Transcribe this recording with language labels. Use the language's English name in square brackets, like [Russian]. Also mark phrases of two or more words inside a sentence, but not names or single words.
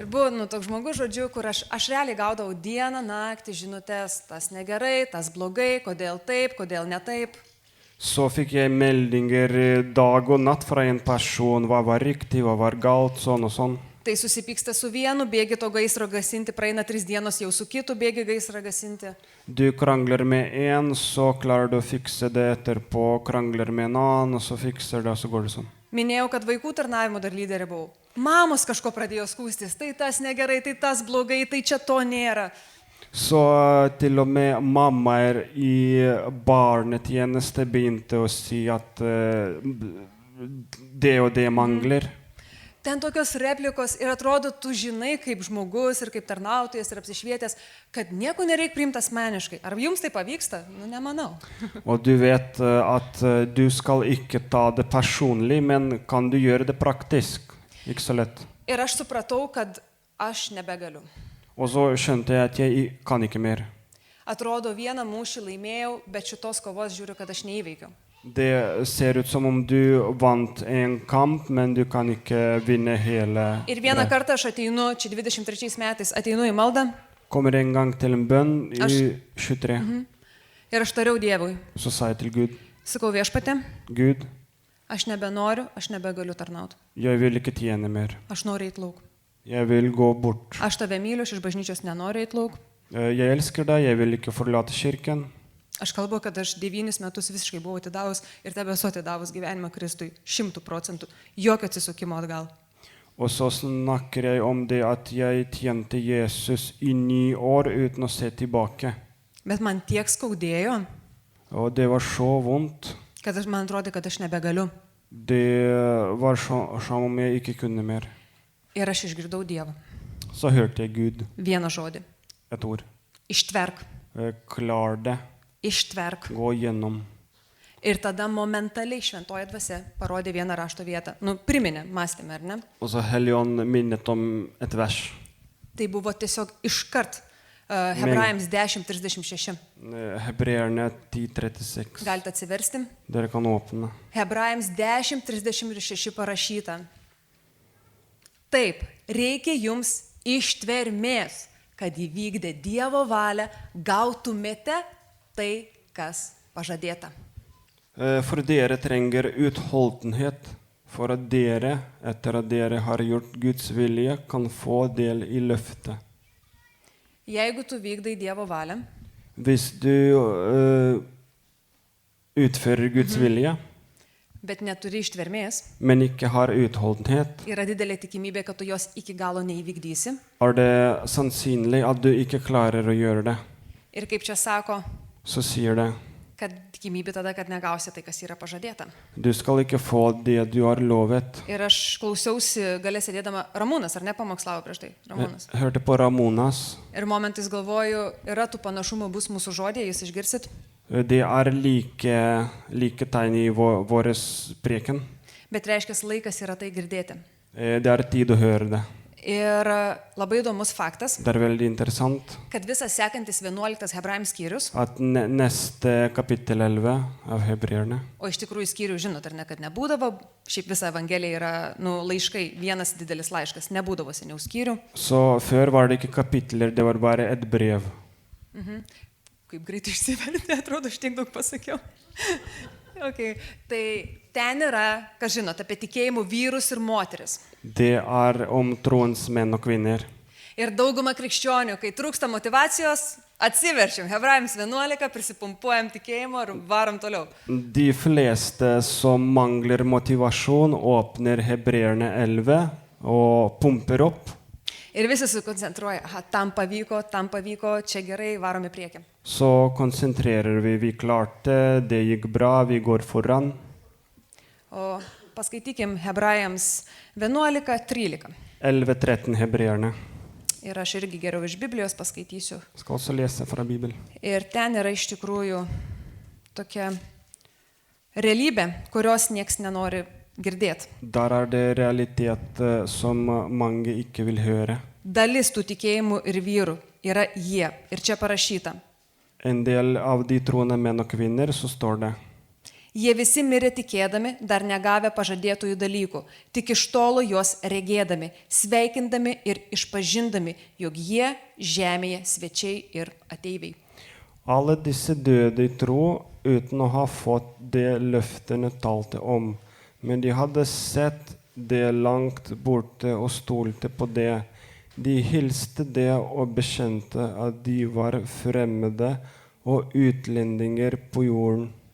[Lithuanian] Ir buvo, nu, toks žmogus, žodžiu, kur aš realiai gaudavau dieną, naktį, žinutės, tas negerai, tas blogai, kodėl taip, kodėl ne taip. [Norwegian] Så fikk jeg meldinger dag og natt fra en person, hva var riktig, hva var galt, sånn og sånn. [Lithuanian] Tai susipyksta su vienu, bėgi to gaisro gasinti, praeina 3 dienos, jau su kitu bėgi gaisrą gasinti. [Norwegian] Du krangler med en, så klarer du å fikse det etterpå, krangler med en annen, og så fikser det, og så går det sånn. [Lithuanian] Minėjau, kad vaikų tarnavimo dar lyderė buvau. Mamos kažko pradėjo skūstis, tai tas negerai, tai tas blogai, tai čia to nėra. [Norwegian] Så til og med mammaer i barnetjeneste begynte å si at det og det mangler. [Lithuanian] ten tokios replikos ir atrodo, tu žinai kaip žmogus ir kaip tarnautojas ir apsišvietęs, kad nieko nereikia priimti asmeniškai. Ar jums tai pavyksta? Nu, nemanau. [Norwegian] Og du vet at du skal ikke ta det personlig, men kan du gjøre det praktisk? Ikke så lett. [Lithuanian] Ir aš supratau, kad aš nebegaliu. [Norwegian] Og så skjønte jeg at jeg kan ikke mer. [Lithuanian] Atrodo, vieną mūšį laimėjau, bet šitos kovos žiūriu, kad aš neįveikiau. [Norwegian] Det ser ut som om du vant en kamp, men du kan ikke vinne hele. [Lithuanian] Ir vieną [Norwegian] det. [Lithuanian] kartą aš ateinu, čia 23 metais, ateinu į maldą [Norwegian] Kommer en gang til en bønn i [Lithuanian] Aš- [Norwegian] 23. [Lithuanian] ir aš tariau Dievui. [Norwegian] Så sa jeg til Gud, [Lithuanian] Sakau, viešpatė, [Norwegian] Gud, [Lithuanian] aš nebenoriu, aš nebegaliu tarnauti. [Norwegian] jeg vil ikke tjene mer. [Lithuanian] Aš noriu eiti lauk. [Norwegian] Jeg vil gå bort. [Lithuanian] Aš tave myliu, aš iš bažnyčios nenoriu eiti lauk. [Norwegian] Jeg elsker deg, jeg vil ikke forlate kirken. [Lithuanian] Aš kalbu, kad aš 9 metus visiškai buvau atidavus ir tebe esu atidavus gyvenimą Kristui 100%. Jokio atsisukimo atgal. [Norwegian] Og så snakker jeg om det at jeg tjente Jesus i 9 år uten å se tilbake. [Lithuanian] Bet man tiek skaudėjo, [Norwegian] Og det var så vondt. [Lithuanian] kad man atrodė, kad aš nebegaliu. [Norwegian] Det var som om jeg ikke kunne mer. [Lithuanian] Ir aš išgirdau Dievą. [Norwegian] Så hørte jeg Gud [Lithuanian] Vieną žodį. [Norwegian] et ord. [Lithuanian] Ištverk. [Norwegian] Klar det, [Lithuanian] Ištverk. [Norwegian] gå gjennom. [Lithuanian] Ir tada momentaliai šventoji dvasia parodė vieną rašto vietą. Nu, priminė, mąstėme, ar ne? [Norwegian] Og så Helligånd minnet om et vers. [Lithuanian] Tai buvo tiesiog iškart Hebrajams 10:36. [Norwegian] Hebreerne 10:36. [Lithuanian] Galite atsiversti. [Norwegian] Dere kan åpne. [Lithuanian] Hebrajams 10:36 parašyta. Taip, reikia jums ištvermės, kad įvykdę Dievo valią gautumėte tai, kas pažadėta. [Norwegian] For dere trenger utholdenhet, for at dere, etter at dere har gjort Guds vilje, kan få del i løftet. [Lithuanian] Jeigu tu vykdai Dievo valią, [Norwegian] Hvis du utfører Guds vilje, [Lithuanian] bet neturi ištvermės, [Norwegian] men ikke har utholdenhet, [Lithuanian] yra didelė tikimybė, kad tu jos iki galo neįvykdysi. [Norwegian] er det sannsynlig at du ikke klarer å gjøre det. [Lithuanian] Ir kaip čia sako, [Norwegian] Så sier det, [Lithuanian] kad tikimybė tada, kad negausi tai, kas yra pažadėta. [Norwegian] du skal ikke få det du har lovet. [Lithuanian] Ir aš klausiausi, galė sėdėdama, Ramūnas, ar ne pamokslavo prieš tai? Ramūnas. [Norwegian] Jeg hørte på Ramonas. [Lithuanian] Ir momentais galvoju, yra tų panašumų bus mūsų žodėje, jūs išgirsit. [Norwegian] Det er like tegn i våres preken. [Lithuanian] Bet reiškia, laikas yra tai girdėti. [Norwegian] Det er tid å høre det. [Lithuanian] Ir labai įdomus faktas, [Norwegian] Det er veldig interessant [Lithuanian] kad visas sekantis 11 Hebrajams skyrius, [Norwegian] at neste kapittel 11 av Hebreerne, [Lithuanian] o iš tikrųjų skyrių žinot, ar ne, kad nebūdavo, šiaip visa Evangelija yra, laiškai, vienas didelis laiškas, nebūdavo seniau skyrių. [Norwegian] så før var det ikke kapitler, det var bare et brev. [Lithuanian] Kaip greitai išsivertė, atrodo, aš tiek daug pasakiau. [Norwegian] Okay. [Lithuanian] Tai ten yra, kas žinot, apie tikėjimų vyrus ir moteris. [Norwegian] Det er om troens menn og kvinner. [Lithuanian] Ir dauguma krikščionių, kai trūksta motivacijos, atsiverčiam Hebrajams 11, prisipumpuojam tikėjimo ir varom toliau. [Norwegian] De fleste som mangler motivasjon åpner Hebreerne 11 og pumper opp. [Lithuanian] Ir visi sukoncentruoja, aha, tam pavyko, čia gerai, varom į priekį. [Norwegian] Så konsentrerer vi klarte, det gikk bra, vi går foran. [Lithuanian] O paskaitykim Hebrajams 11:13. [Norwegian] 11-13 Hebreerne. [Lithuanian] Ir aš irgi geriau iš Biblijos paskaitysiu. [Norwegian] Skal også lese fra Bibelen. [Lithuanian] Ir ten yra iš tikrųjų tokia realybė, kurios nieks nenori girdėti. [Norwegian] Der er det realitet som mange ikke vil høre. [Lithuanian] Dalis tų tikėjimų ir vyrų yra jie. Ir čia parašyta. [Norwegian] En del av de troende menn og kvinner, så står det. [Lithuanian] Jie visi mirė tikėdami, dar negavę pažadėtųjų dalykų, tik iš tolo juos regėdami, sveikindami ir išpažindami, jog jie žemėje svečiai ir ateiviai. [Norwegian] Alle disse døde i tro uten å ha fått det løftene talte om. Men de hadde sett det langt borte og stolte på det. De hilste det og bekjente at de var fremmede og utlendinger på jorden.